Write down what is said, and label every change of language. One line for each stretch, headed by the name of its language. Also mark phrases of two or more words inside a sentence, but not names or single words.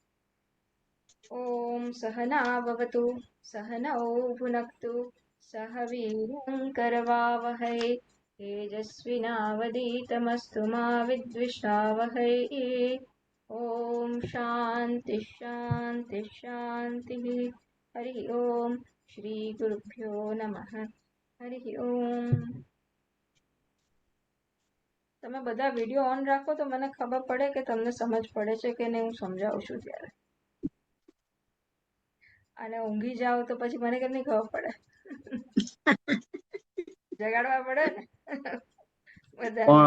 Sanskrit: ओम सहना भवतु सहनौ भुनक्तु सह वीर्यं करवावहै तेजस्विनावधीतमस्तु मा विद्विषावहै। ओम शांति शांति शांति। हरि ओम श्री गुरुभ्यो नमः। हरि ओम।
Gujarati: તમે બધા વિડિયો ઓન રાખો તો મને ખબર પડે કે તમને સમજ પડે છે કે નહીં હું સમજાવું છું ત્યારે. અને ઊંઘી જાવ તો પછી મને કેમ નહીં ખબર પડે? જગાડવા પડે ને બધાને.